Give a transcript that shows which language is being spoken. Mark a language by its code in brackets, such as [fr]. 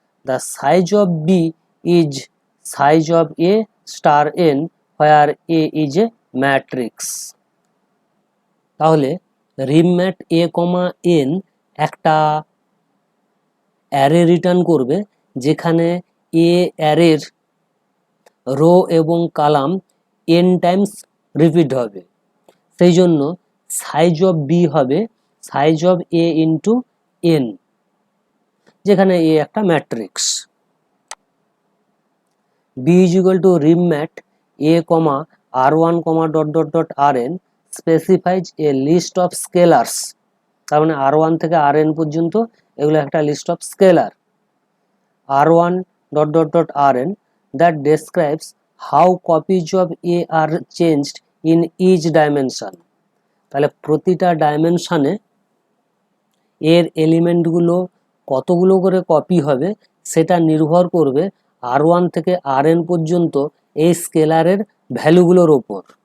[en] The size of b is size of a star n where a is a matrix. [bn] তাহলে রিপম্যাট a, n একটা array return করবে যেখানে a অ্যারের rho এবং column n Times repeat হবে, সেই জন্য [en] size of B [bn] হবে size of A into N, যেখানে এ একটা matrix. [en] B is equal to rep mat A, r1, rn specifies a list of scalars. [bn] তার মানে r1 থেকে rn পর্যন্ত এগুলো একটা [en] List of scalar. r1 rn that describes how copies of a are changed in each dimension. [bn] তাহলে প্রতিটা ডাইমেনশনে এর এলিমেন্টগুলো কতগুলো করে কপি হবে সেটা নির্ভর করবে r1 থেকে rn পর্যন্ত এই স্কেলারের ভ্যালুগুলোর ওপর।